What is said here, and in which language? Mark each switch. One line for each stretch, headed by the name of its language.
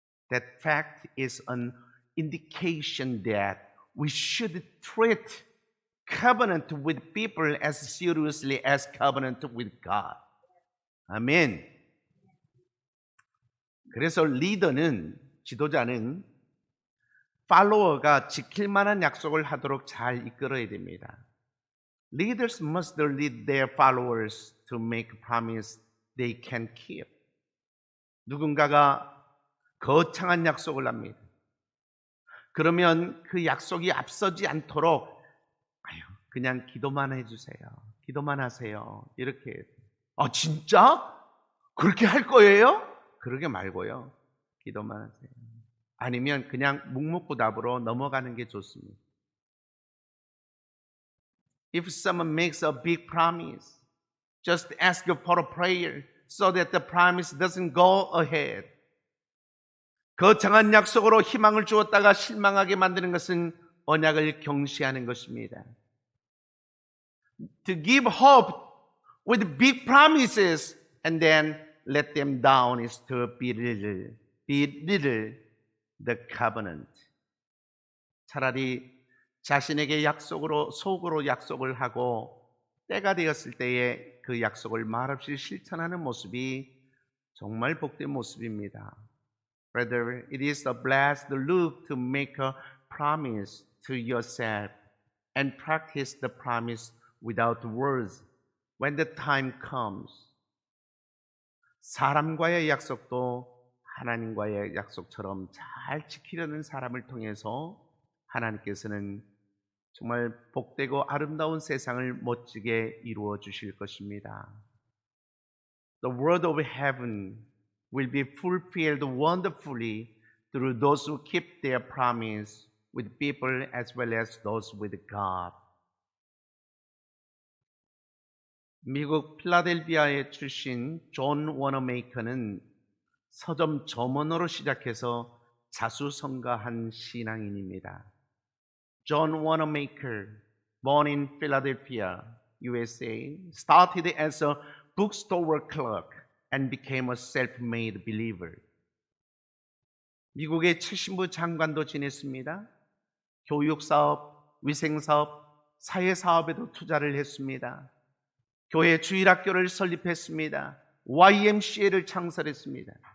English: That fact is an indication that we should treat covenant with people as seriously as covenant with God.
Korean: 아멘. 그래서 리더는, 지도자는 팔로워가 지킬 만한 약속을 하도록 잘 이끌어야 됩니다.
English: Leaders must lead their followers to make a promise they can keep.
Korean: 누군가가 거창한 약속을 합니다. 그러면 그 약속이 앞서지 않도록 그냥 기도만 해주세요. 기도만 하세요. 이렇게. 아, 진짜? 그렇게 할 거예요? 그러게 말고요. 기도만 하세요. 아니면 그냥 묵묵부답으로 넘어가는 게 좋습니다.
English: If someone makes a big promise, just ask for a prayer so that the promise doesn't go ahead.
Korean: 거창한 약속으로 희망을 주었다가 실망하게 만드는 것은 언약을 경시하는 것입니다.
English: To give hope with big promises and then let them down is to belittle the covenant.
Korean: 차라리 자신에게 속으로 약속을 하고 때가 되었을 때에 그 약속을 말없이 실천하는 모습이 정말 복된 모습입니다.
English: Rather, it is a blessed look to make a promise to yourself and practice the promise without words when the time comes.
Korean: 사람과의 약속도 하나님과의 약속처럼 잘 지키려는 사람을 통해서 하나님께서는 정말 복되고 아름다운 세상을 멋지게 이루어 주실 것입니다.
English: The word of heaven will be fulfilled wonderfully through those who keep their promise with people as well as those with God.
Korean: 미국 필라델피아에 출신 존 워너메이커는 서점 점원으로 시작해서 자수성가한 신앙인입니다.
English: John Wanamaker, born in Philadelphia, USA, started as a bookstore clerk and became a self-made believer.
Korean: 미국의 최신부 장관도 지냈습니다. 교육사업, 위생사업, 사회사업에도 투자를 했습니다. 교회 주일학교를 설립했습니다. YMCA를 창설했습니다.